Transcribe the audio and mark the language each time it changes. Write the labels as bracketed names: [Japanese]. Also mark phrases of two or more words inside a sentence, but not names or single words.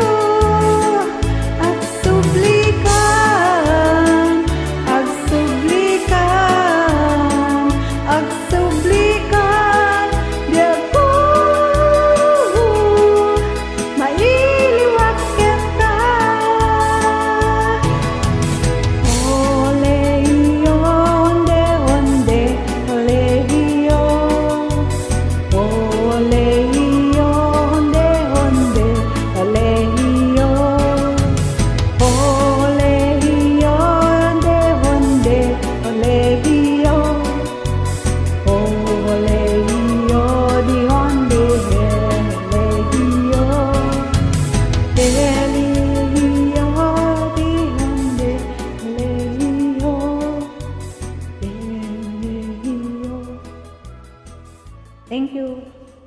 [Iloko] Agsublikan, agsublikan, agsublikan, diag ko mailiwag ken ka. Olehiyo de honde olehiyo, olehiyo de honde olehiyo, olehiyo de honde olehiyo, olehiyo di honde olehiyo, delehiyo di honde olehiyo, delehiyo. [English] Thank you.